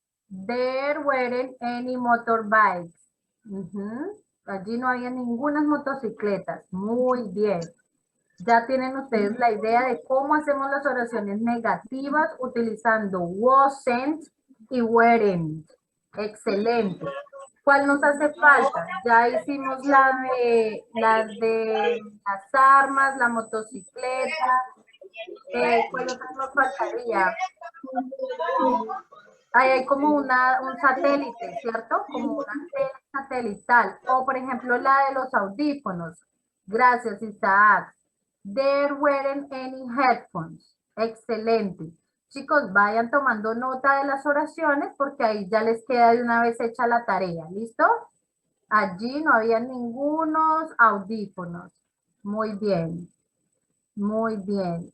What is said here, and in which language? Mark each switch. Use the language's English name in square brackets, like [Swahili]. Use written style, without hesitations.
[English] There weren't any motorbikes. [Spanish] Allí no había ninguna motocicletas. Muy bien. Ya tienen ustedes la idea de cómo hacemos las oraciones negativas utilizando wasn't y weren't. Excelente. ¿Cuál nos hace falta? Ya hicimos las de las armas, la motocicleta. ¿Cuál otra nos faltaría? Ahí hay como un satélite, ¿cierto? Como una antena satelital. O, por ejemplo, la de los audífonos. Gracias, Isaac. [English] There weren't any headphones. [Spanish] Excelente. Chicos, vayan tomando nota de las oraciones porque ahí ya les queda de una vez hecha la tarea. ¿Listo? Allí no había ningunos audífonos. Muy bien. Muy bien.